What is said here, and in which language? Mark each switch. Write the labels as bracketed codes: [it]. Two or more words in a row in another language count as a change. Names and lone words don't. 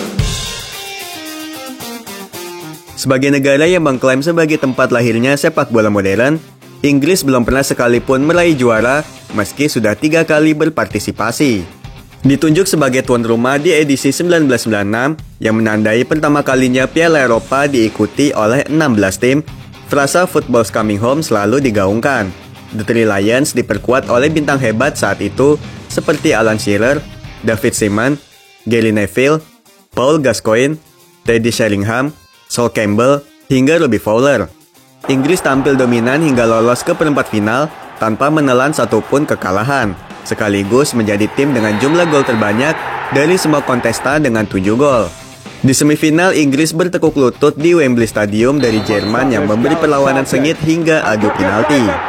[id] Sebagai negara yang mengklaim sebagai tempat lahirnya sepak bola modern, Inggris belum pernah sekalipun meraih juara meski sudah 3 kali berpartisipasi. Ditunjuk sebagai tuan rumah di edisi 1996 yang menandai pertama kalinya Piala Eropa diikuti oleh 16 tim, frasa [en] "Football's Coming Home" [id] selalu digaungkan. The Three Lions diperkuat oleh bintang hebat saat itu seperti Alan Shearer, David Seaman, Gary Neville, Paul Gascoigne, Teddy Sheringham, Sol Campbell, hingga Robbie Fowler. Inggris tampil dominan hingga lolos ke perempat final tanpa menelan satupun kekalahan, sekaligus menjadi tim dengan jumlah gol terbanyak dari semua kontestan dengan 7 gol. Di semifinal, Inggris bertekuk lutut di Wembley Stadium dari Jerman yang memberi perlawanan sengit hingga adu penalti.